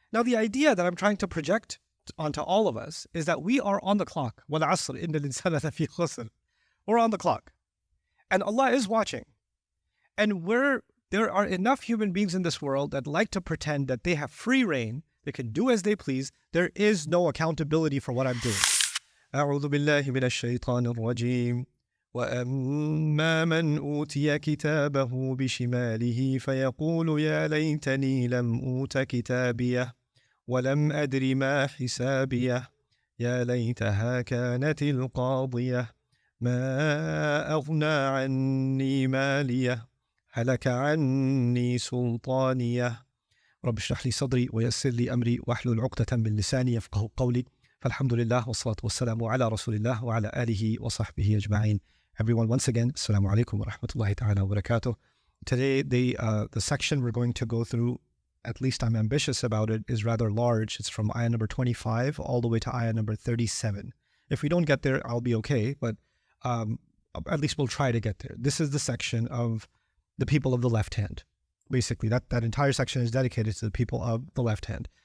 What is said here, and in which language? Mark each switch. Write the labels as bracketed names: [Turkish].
[English] Now, the idea that I'm trying to project onto all of us is that we are on the clock. [Arabic] وَالْعَصْرِ إِنَّ الْإِنسَانَ لَفِي خُسْرٍ. [English] We're on the clock. And Allah is watching. And there are enough human beings in this world that like to pretend that they have free reign, they can do as they please. There is no accountability for what I'm doing. [Arabic] أعوذ بالله من الشيطان الرجيم. وأما من أوتي كتابه بشماله فيقول يا ليتني لم أوت كتابيه ولم أدر ما حسابيه يا ليتها كانت القاضية ما أغنى عني ماليه هلك عني سلطانيه رب اشرح لي صدري ويسر لي أمري واحلل عقدة من لساني يفقهوا قولي فالحمد لله والصلاة والسلام على رسول الله وعلى آله وصحبه أجمعين. [English] Everyone, once again, Assalamu alaikum wa rahmatullahi ta'ala wa barakatuh. Today, the section we're going to go through, at least I'm ambitious about it, is rather large. It's from ayah number 25 all the way to ayah number 37. If we don't get there, I'll be okay, but at least we'll try to get there. This is the section of the people of the left hand. Basically, that entire section is dedicated to the people of the left hand.